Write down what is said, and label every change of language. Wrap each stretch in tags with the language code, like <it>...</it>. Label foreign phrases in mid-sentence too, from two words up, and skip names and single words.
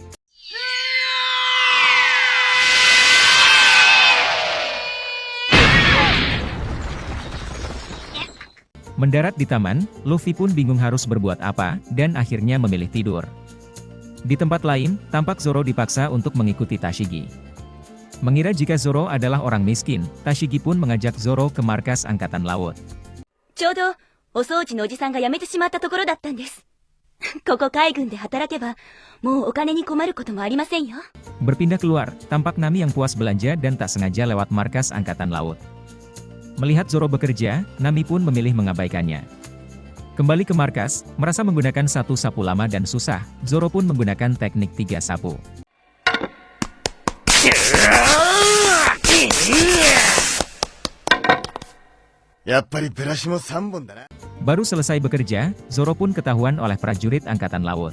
<id>Mendarat di taman, Luffy pun bingung harus berbuat apa, dan akhirnya memilih tidur. Di tempat lain, tampak Zoro dipaksa untuk mengikuti Tashigi. Mengira jika Zoro adalah orang miskin, Tashigi pun mengajak Zoro ke markas Angkatan Laut.</id> <ja>ちょうどお掃除のおじさんが辞めてしまったところだったんです。ここ海軍で働けば、もうお金に困ることもありませんよ。</ja> <id>Berpindah keluar, tampak Nami yang puas belanja dan tak sengaja lewat markas Angkatan Laut. Melihat Zoro bekerja, Nami pun memilih mengabaikannya. Kembali ke markas, merasa menggunakan satu sapu lama dan susah, Zoro pun menggunakan teknik 3 sapu. Baru selesai bekerja, Zoro pun ketahuan oleh prajurit Angkatan Laut.</id>